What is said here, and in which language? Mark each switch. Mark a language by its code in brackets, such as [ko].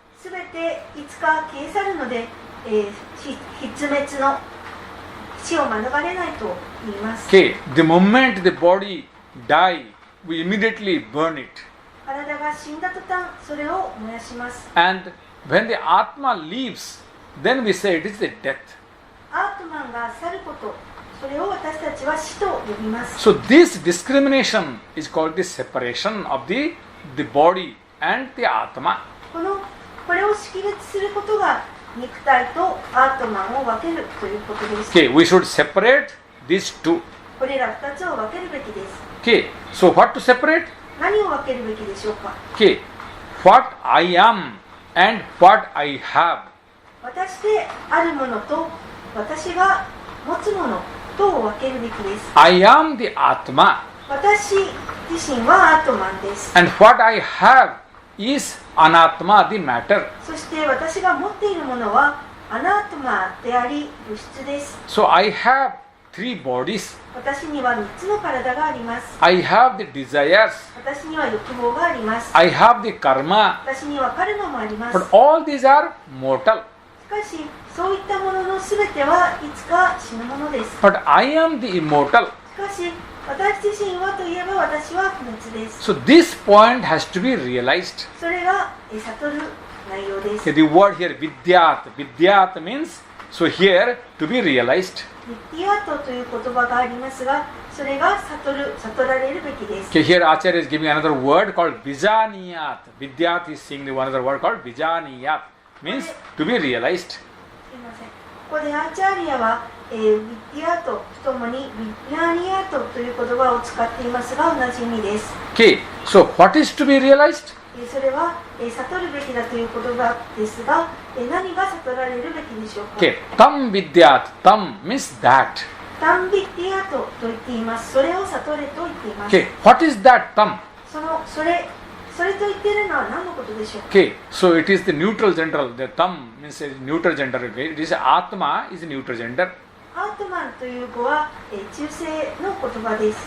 [ja] すべていつか消え去るので、必滅の死を免れないと言います。 [en] Okay, the moment the body die, we immediately burn it. [ja] 体が死んだ途端それを燃やします。 [en] And when the Atma leaves, then we say it is the death. [ja] アートマンが去ること、それを私たちは死と呼びます。 [en] So this discrimination is called the separation of the body and the Atma. [ja] これを識別することが肉体とアートマンを分けるということです。 [en] Okay, we should separate these two. [ja] これら2つを分けるべきです。 [en] Okay, so what to separate? [ja] 何を分けるべきでしょうか。 [en] Okay, what I am and what I have. [ja] 私であるものと私が持つものとを分けるべきです。 [en] I am the Atma [ja] 私自身はアートマンです。 [en] and what I have is Anatma, the matter. [ja] そして私が持っているものはアナートマであり物質です。 [en] So I have three bodies. [ja] 私には3つの体があります。 [en] I have the desires. [ja] 私には欲望があります。 [en] I have the karma. [ja] 私にはカルマもあります。 [en] But all these are mortal. [ja] しかしそういったもののすべてはいつか死ぬものです。 [en] But I am the immortal. [ja] しかし私自身はといえば私は不滅です。 [en] So this point has to be realized. [ja] それが悟る内容です。 [en] Okay, the word here vidyat. Vidyat means, so here to be realized. [ja] ビッティアートという言葉がありますが、それが悟られるべきです。 [en] Okay, here Acharya is giving another word called Vijaniyat. Vidyat is saying the another word called Vijaniyat. Means to be realized. [ja] すいません。ここでアーチャーリアは、ビッティアートとともにビッヤニアートという言葉を使っていますが同じ意味です。 [en] Okay, so what is to be realized? [ja] それは悟るべきだという言葉ですが、何が悟られるべきでしょうか。 [en] Okay, tam vidyat. Tam means that. [ja] タンビッティアートと言っています。それを悟れと言っています。 [en] Okay, what is that tam? [ja] それと言っているのは何のことでしょうか。 [en] Okay, so it is the neutral gender. The tam means a neutral gender. Okay? It is Atma is a neutral gender. [ja] アートマンという語は中性の言葉です。